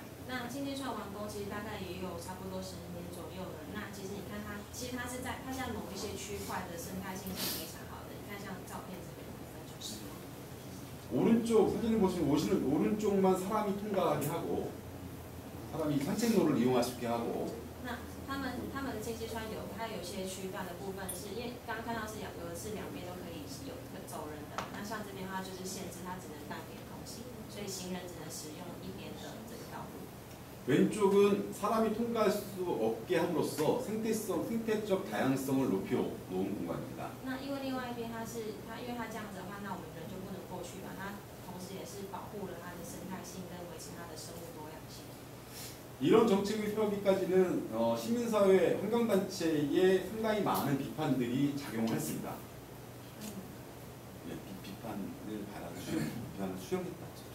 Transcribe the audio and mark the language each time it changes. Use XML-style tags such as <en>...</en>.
<zh>那清溪川完工其实大概也有差不多10年左右了。那其实你看它，其实它在某一些区块的生态性是非常好的。你看像照片这个部分就是。</zh> <ko>오른쪽 사진을 보시면 오른쪽만 사람이 통과하게 하고 사람이 산책로를 이용할 수 있게 하고</ko> <zh>那他们的清溪川它有些区段的部分是因为刚刚看到是有的是两边都可以有走人的，那像这边的话就是限制它只能单边通行，所以行人只能使用一边的这个道路。</zh> <ko>왼쪽은 사람이 통과할 수 없게 함으로써 생태적 다양성을 높여놓은 공간입니다.</ko> <zh>那因为另外一边因为它这样子的话，那我们人就不能过去了，它同时也是保护了它的生态性跟维持它的生物多样性。</zh> <ko>이런 정책을 펴기까지는 시민사회 환경단체에 상당히 많은 비판들이 작용을 했습니다. 네, 비판을 비판을 수용했다.</ko>